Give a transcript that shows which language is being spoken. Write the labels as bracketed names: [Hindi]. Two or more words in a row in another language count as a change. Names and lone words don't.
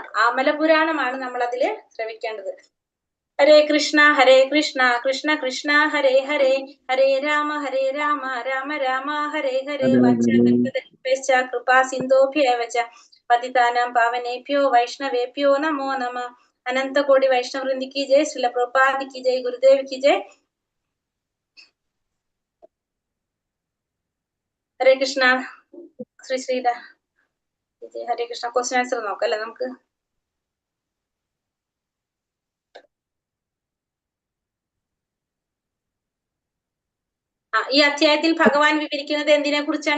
[Malayalam] അമലപുരാണമാണ് നമ്മൾ അതില് ശ്രവിക്കേണ്ടത്. [Sanskrit] ഹരേ കൃഷ്ണ കൃഷ്ണ കൃഷ്ണ ഹരേ ഹരേ, [Malayalam] ഹരേ രാമ രാമ രാമ ഹരേ ഹരേ. [Sanskrit] കൃപാ സിന്ധോഭ്യേവ ച പതിതാനാം പാവനേഭ്യോ വൈഷ്ണവേഭ്യോ നമോ നമ. അനന്ത കോടി വൈഷ്ണവ വൃന്ദി [Hindi] की जय, श्रील प्रभुपाद की जय, गुरुदेव की जय. [Sanskrit] ഹരേ കൃഷ്ണ. ശ്രീധ ഹരേ കൃഷ്ണ. [English] question answer [Malayalam] നോക്കാം അല്ലെ നമുക്ക്? ഈ അധ്യായത്തിൽ ഭഗവാൻ വിവരിക്കുന്നത് എന്തിനെ കുറിച്ചാണ്?